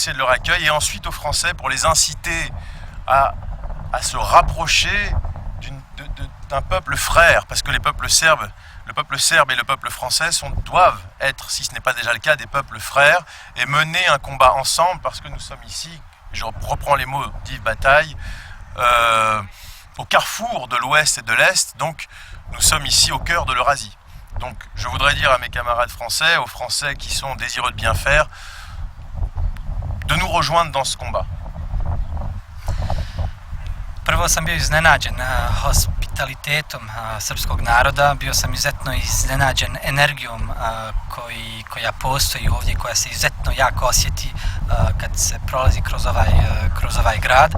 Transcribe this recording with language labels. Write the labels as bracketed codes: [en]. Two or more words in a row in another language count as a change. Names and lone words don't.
[fr] de leur accueil, et ensuite aux Français pour les inciter à se rapprocher d'un peuple frère, parce que le peuple serbe et le peuple français doivent être, si ce n'est pas déjà le cas, des peuples frères, et mener un combat ensemble, parce que nous sommes ici, je reprends les mots d'Yves Bataille, au carrefour de l'Ouest et de l'Est, donc nous sommes ici au cœur de l'Eurasie. Donc je voudrais dire à mes camarades français, aux Français qui sont désireux de bien faire, de nous rejoindre dans ce combat. [sr] Prvo sam bio iznenađen hospitalitetom srpskog naroda, bio sam izuzetno iznenađen energijom koja postoji ovdje, koja se izuzetno jako osjeti kad se prolazi kroz ovaj grad.